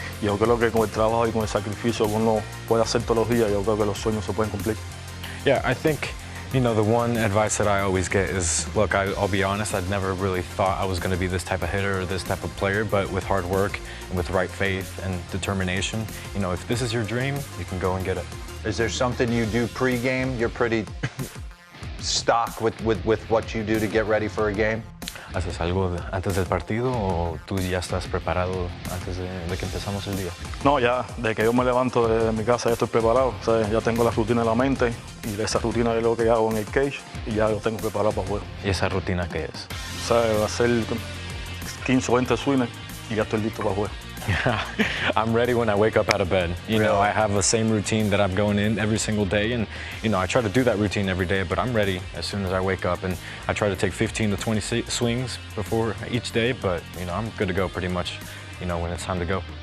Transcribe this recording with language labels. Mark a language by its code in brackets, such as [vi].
[es] Y yo creo que con el trabajo y con el sacrificio que uno puede hacer todos los días, yo creo que los sueños se pueden cumplir. [en] Yeah, I think, the one advice that I always get is, look, I'll be honest, I'd never really thought I was going to be this type of hitter or this type of player, but with hard work and with right faith and determination, if this is your dream, you can go and get it. Is there something you do pregame? You're pretty stock with what you do to get ready for a game? [es] ¿Haces algo antes del partido o tú ya estás preparado antes de que empezamos el día? No, ya, desde que yo me levanto de mi casa ya estoy preparado. O sea, ya tengo la rutina en la mente y esa rutina es lo que hago en el cage y ya lo tengo preparado para el juego. ¿Y esa rutina qué es? O sea, hacer 15 o 20 swings y ya estoy listo para el juego. [en] I'm ready when I wake up out of bed. You know, I have the same routine that I'm going in every single day, and you know, I try to do that routine every day, but I'm ready as soon as I wake up, and I try to take 15 to 20 swings before each day, but you know, I'm good to go pretty much, you know, when it's time to go.